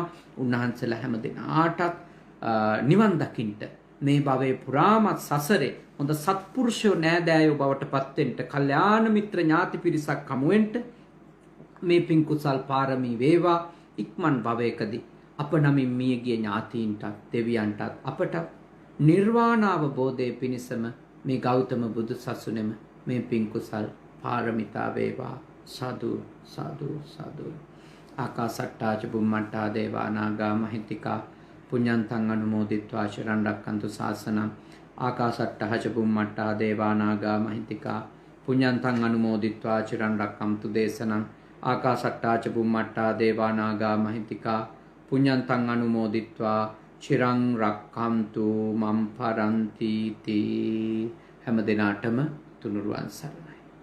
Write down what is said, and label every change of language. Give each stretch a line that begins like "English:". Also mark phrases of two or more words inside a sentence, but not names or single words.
Sinhala: උන්වහන්සේලා හැම දිනාටත් නිවන් දකින්න මේ භවයේ පුරාමත් සසරේ හොඳ සත්පුරුෂයෝ නෑදෑයෝ බවට පත් වෙන්න, කල්යාණ මිත්‍ර ඥාති පිරිසක් හමු වෙන්න මේ පින් කුසල් පාරමී වේවා. ඉක්මන් භවයකදී අප නමින් මියගිය ඥාතීන්ටත් දෙවියන්ටත් අපට නිර්වාණ අවබෝධයේ පිණසම මේ ගෞතම බුදු සසුනේම මේ පින් කුසල් පාරමිතා වේවා. සාදු සාදු සාදු.
Pali: ආකාසට්ටා ච බුම්මට්ටා දේවා නාග මහිත්‍තිකා පුඤ්ඤන්තං අනුමෝදිත්වා චිරන් රැක්කන්තු ශාසනං. ආකාසට්ටා ච බුම්මට්ටා දේවා නාග මහිත්‍තිකා පුඤ්ඤන්තං අනුමෝදිත්වා චිරන් රැක්කන්තු දේශනං. ආකාසට්ටා ච බුම්මට්ටා දේවා නාග මහිත්‍තිකා පුඤ්ඤන්තං අනුමෝදිත්වා චිරං රක්ඛන්තු මම් පරන්ති තී.
Sinhala: හැම දිනාටම තුනුරුවන් සරණයි.